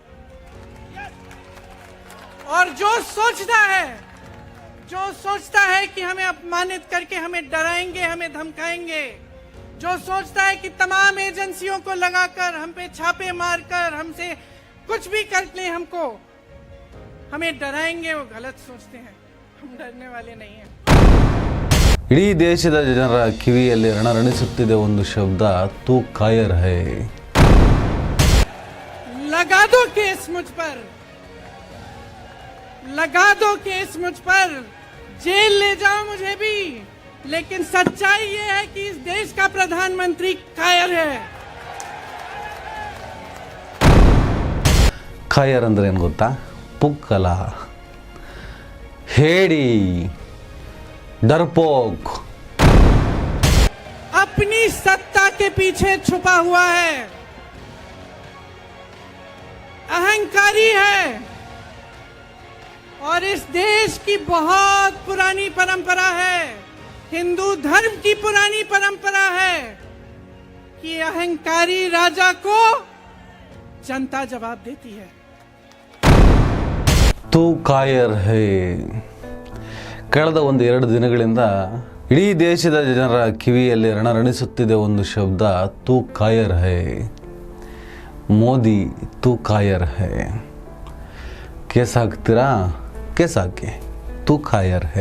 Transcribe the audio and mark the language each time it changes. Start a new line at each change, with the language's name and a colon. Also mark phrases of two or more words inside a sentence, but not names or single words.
Hindi: और जो सोचता है कि हमें अपमानित करके हमें डराएंगे, हमें धमकाएंगे, जो सोचता है कि तमाम एजेंसियों को लगाकर हम पे छापे मारकर हमसे कुछ भी कर ले, हमें डराएंगे, वो गलत सोचते हैं। हम डरने वाले नहीं हैं।
Kannada: ಇಡೀ ದೇಶದ ಜನರ ಕಿವಿಯಲ್ಲಿ ರಣರಣಿಸುತ್ತಿದೆ ಒಂದು ಶಬ್ದ,
Hindi: तू कायर है. लगा दो केस मुझ पर, लगा दो केस मुझ पर, जेल ले जाओ मुझे भी, लेकिन सच्चाई ये है कि इस देश का प्रधानमंत्री कायर है।
Kannada: ಕಾಯರ್ ಅಂದ್ರೆ ಏನು ಗೊತ್ತಾ? ಪುಕ್ಕಲ, ಹೇಡಿ,
Hindi: डरपोक, अपनी सत्ता के पीछे छुपा हुआ है, अहंकारी है। और इस देश की बहुत पुरानी परंपरा है, हिंदू धर्म की पुरानी परंपरा है कि अहंकारी राजा को जनता जवाब देती है। तू कायर है.
Kannada: ಕಳೆದ ಒಂದು 2 ದಿನಗಳಿಂದ ಇಡೀ ದೇಶದ ಜನರ ಕಿವಿಯಲ್ಲಿ ರಣರಣಿಸುತ್ತಿದೆ ಒಂದು ಶಬ್ದ,
Hindi: तू कायर है. मोदी तू कायर है.
Kannada: ಕೇಸ್ ಹಾಕ್ತೀರಾ? ಕೇಸ್ ಹಾಕಿ,
Hindi: तू कायर है.